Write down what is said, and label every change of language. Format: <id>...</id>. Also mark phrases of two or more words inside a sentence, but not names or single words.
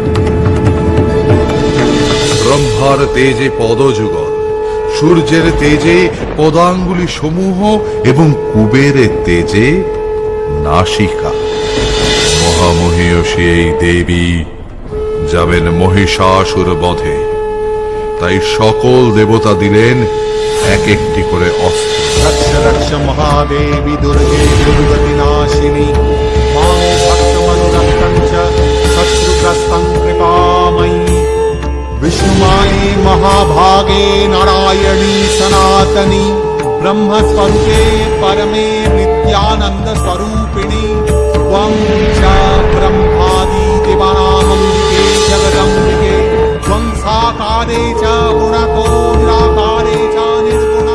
<bn>ব্রহ্মার তেজে পদযুগল, সূর্যের তেজে পদাঙ্গুলি সমূহ এবং কুবেরের তেজে নাসিকা। মহামহিষী এই দেবী যাবেন মহিষাসুর বধে, তাই সকল দেবতা দিলেন এক একটি করে অস্ত্র।</bn> <sa>रक्ष रक्ष महादेवी दुर्गे दुर्गति नाशिनी मां भक्तमनुरक्तं च शत्रुग्रस्तं कृपामयी विष्णुमाये महाभागे नारायणी सनातनी ब्रह्मस्वरूपे परमे नित्यानंद स्वरूपिणी त्वं च ब्रह्मादि देवानामम्बिके जगदम्बिके त्वं साकारे च गुणतो निराकारे च निर्गुणा।</sa>